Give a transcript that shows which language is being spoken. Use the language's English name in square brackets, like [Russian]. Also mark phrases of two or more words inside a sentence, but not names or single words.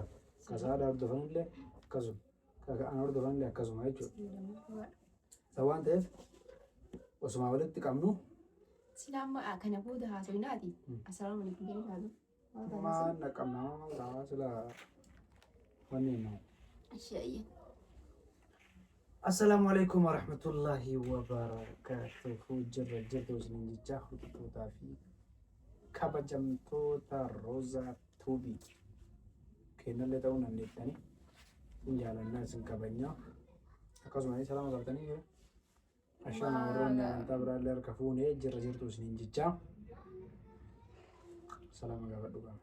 [Oromo] Kasaadhaa hordofanillee akkasuma. Kan hordofanillee akkasuma jechuudha. Isa waan ta'eef osuma walitti qabnu Silaama kana booda haasawinaati. [Arabic] السلام عليكم [Oromo] jedhee haasa'u. maan naqamna maa sila wanni nuu. Ashayye. [Arabic] السلام عليكم ورحمة الله وبركاته. [Oromo] Jirtu isiniin jecha hordoftoota fi kabajamtoota Roozaa Tuubii kennallee ta'uu dandeettanii jaalannaa isin kabajnaa akkasumas salaama galtanii Ashana warroonni amantaa biraallee harka fuunee jirtu isiniin jecha salaama gaafadhu qaba.